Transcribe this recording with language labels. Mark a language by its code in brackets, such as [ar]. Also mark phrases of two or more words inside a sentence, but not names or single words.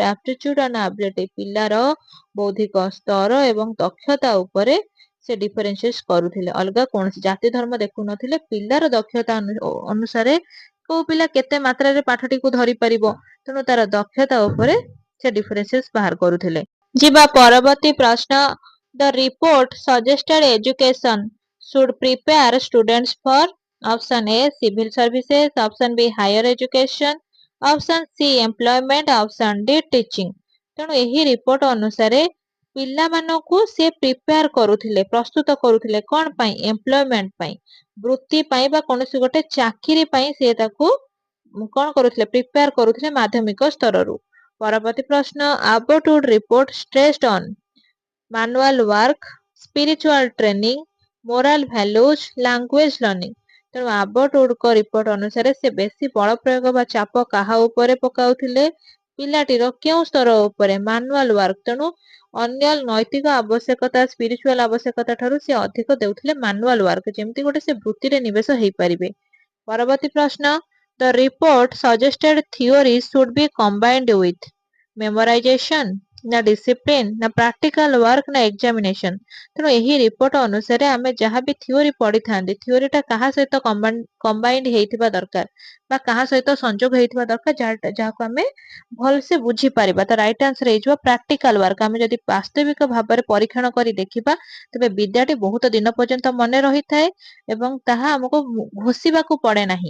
[en] aptitude and ability, [or] ପିଲାର ବୌଦ୍ଧିକ ସ୍ତର ଏବଂ ଦକ୍ଷତା ଉପରେ ସେ ଡିଫରେନ୍ସିଏଟ କରୁଥିଲେ। ଅଲଗା କୌଣସି ଜାତି ଧର୍ମ ଦେଖୁନଥିଲେ, ପିଲାର ଦକ୍ଷତା ଅନୁସାରେ କୋଉ ପିଲା କେତେ ମାତ୍ରାରେ ପାଠଟିକୁ ଧରି ପାରିବ, ତେଣୁ ତାର ଦକ୍ଷତା ଉପରେ ସେ ଡିଫରେନ୍ସିଏସ ବାହାର କରୁଥିଲେ। ଯିବା ପରବର୍ତ୍ତୀ ପ୍ରଶ୍ନ। [en] the report suggested education should prepare students for option A civil services, option B higher education, option C employment, option D teaching। [or] ତେଣୁ ଏହି ରିପୋର୍ଟ ଅନୁସାରେ ପିଲାମାନଙ୍କୁ ସେ ପ୍ରିପେୟାର କରୁଥିଲେ, ପ୍ରସ୍ତୁତ କରୁଥିଲେ କଣ ପାଇଁ? ଏମ୍ପ୍ଲୟମେଣ୍ଟ ପାଇଁ, ବୃତ୍ତି ପାଇଁ ବା କୌଣସି ଗୋଟେ ଚାକିରି ପାଇଁ ସେ ତାକୁ କଣ କରୁଥିଲେ? ପ୍ରିପେୟାର କରୁଥିଲେ ମାଧ୍ୟମିକ ସ୍ତରରୁ। ପରବର୍ତ୍ତୀ ପ୍ରଶ୍ନ। [en] ଆବଟୁଡ ରିପୋର୍ଟ stressed on manual work, spiritual training, moral values, language learning। [or] ତେଣୁ ଆବଟୁଡଙ୍କ ରିପୋର୍ଟ ଅନୁସାରେ ସେ ବେଶୀ ବଳ ପ୍ରୟୋଗ ବା ଚାପ କାହା ଉପରେ ପକାଉଥିଲେ? ପିଲାଟିର କେଉଁ ସ୍ତର ଉପରେ? [en] manual work. [or] ତେଣୁ ଅନ୍ୟ ନୈତିକ ଆବଶ୍ୟକତା, ସ୍ପିରିଚୁଆଲ ଆବଶ୍ୟକତା ଠାରୁ ସେ ଅଧିକ ଦେଉଥିଲେ [en] manual work, [or] ଯେମିତି ଗୋଟେ ସେ ବୃତ୍ତିରେ ନିବେଶ ହେଇପାରିବେ। ପରବର୍ତ୍ତୀ ପ୍ରଶ୍ନ। [en] the report suggested theory should be combined with memorization, ନା discipline, ନା practical work, ନା examination। [or] ତେଣୁ ଏହି ରିପୋର୍ଟ ଅନୁସାରେ ଆମେ ଯାହା ବି ଥିଓରି ପଢିଥାନ୍ତି, ଥିଓରିଟା କାହା ସହିତ କମ୍ବାଇନ୍ଡ ହେଇଥିବା ଦରକାର ବା କାହା ସହିତ ସଂଯୋଗ ହେଇଥିବା ଦରକାର, ଯାହାକୁ ଆମେ ଭଲସେ ବୁଝିପାରିବା। ତ [en] right answer [or] ହେଇଯିବ [en] practical work. [or] ଆମେ ଯଦି ବାସ୍ତବିକ ଭାବରେ ପରୀକ୍ଷଣ କରି ଦେଖିବା, ତେବେ ବିଦ୍ୟାଟି ବହୁତ ଦିନ ପର୍ଯ୍ୟନ୍ତ ମନେ ରହିଥାଏ ଏବଂ ତାହା ଆମକୁ ଘୋଷିବାକୁ ପଡେ ନାହିଁ।